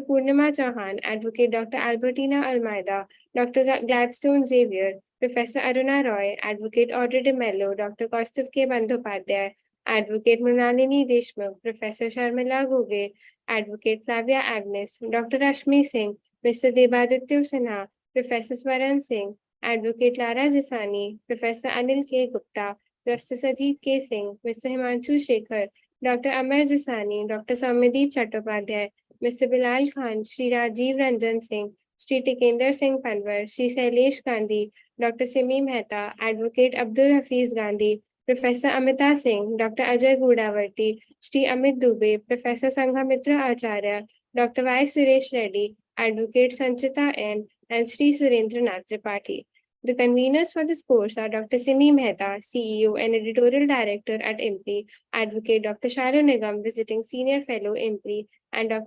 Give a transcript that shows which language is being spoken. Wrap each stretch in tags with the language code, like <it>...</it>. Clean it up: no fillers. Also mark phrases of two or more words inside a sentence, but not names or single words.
<en>Purnima Chauhan, Advocate Dr. Albertina Almeida, Dr. Gladstone Xavier, Professor Aruna Roy, Advocate Audrey de Mello, Dr. Kaustav K. Bandhopadhyay, Advocate Mrinalini Deshmukh, Professor Sharmila Goge, Advocate Flavia Agnes, Dr. Rashmi Singh, Mr. Debaditya Sinha, Professor Swaran Singh, Advocate Lara Jisani, Professor Anil K. Gupta, Justice Ajit K. Singh, Mr. Himanshu Shekhar, Dr. Amar Jisani, Dr. Saumedeep Chattopadhyay, Mr. Bilal Khan, Shri Rajiv Ranjan Singh, Shri Tikender Singh Panwar, Shri Shailesh Gandhi, Dr. Simi Mehta, Advocate Abdul Hafiz Gandhi, Professor Amita Singh, Dr. Ajay Gudavarti, Shri Amit Dubey, Professor Sanghamitra Acharya, Dr. Y. Suresh Reddy, Advocate Sanchita N, and Shri Surendra Nath Tripathi. The conveners for this course are Dr. Simi Mehta, CEO and Editorial Director at IMPRI, Advocate Dr. Shalu Nigam, Visiting Senior Fellow IMPRI, and Dr.</en>